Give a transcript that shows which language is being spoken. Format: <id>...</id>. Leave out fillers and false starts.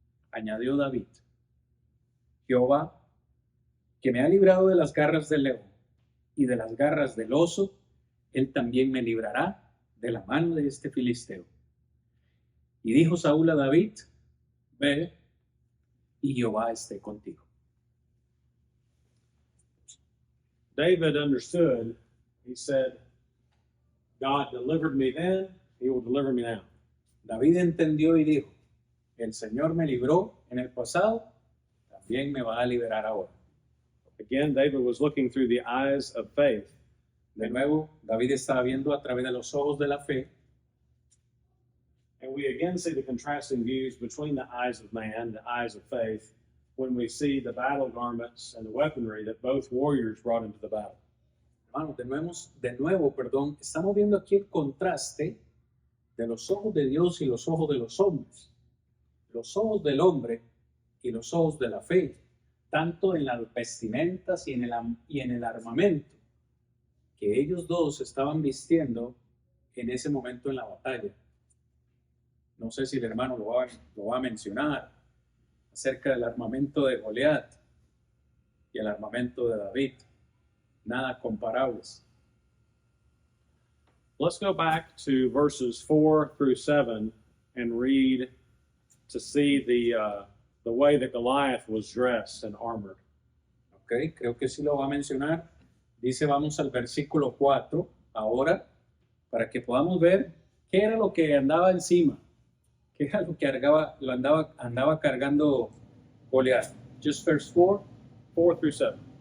<es>Añadió David: Jehová, que me ha librado de las garras del león y de las garras del oso, él también me librará de la mano de este filisteo. Y dijo Saúl a David: ve, y Jehová esté contigo.</es> <en>David understood. He said, God delivered me then, he will deliver me now.</en> <es>David entendió y dijo: el Señor me libró en el pasado, también me va a liberar ahora.</es> <en>Again, David was looking through the eyes of faith.</en> <es>De nuevo, David estaba viendo a través de los ojos de la fe.</es> <en>And we again see the contrasting views between the eyes of man, the eyes of faith, when we see the battle garments and the weaponry that both warriors brought into the battle.</en> <es>Hermanos, de nuevo, estamos viendo aquí el contraste de los ojos de Dios y los ojos de los hombres. Los ojos del hombre y los ojos de la fe, tanto en las vestimentas y en el armamento que ellos dos estaban vistiendo en ese momento en la batalla. No sé si el hermano lo va a mencionar acerca del armamento de Goliat y el armamento de David. Nada comparables.</es> <en>Let's go back to verses 4 through 7 and read to see the way that Goliath was dressed and armored.</en> <es>Ok, creo que sí lo va a mencionar. Dice, vamos al versículo 4 ahora, para que podamos ver qué era lo que andaba encima, qué era lo que andaba cargando Goliat.</es> <en>Just verse 4 through 7.</en>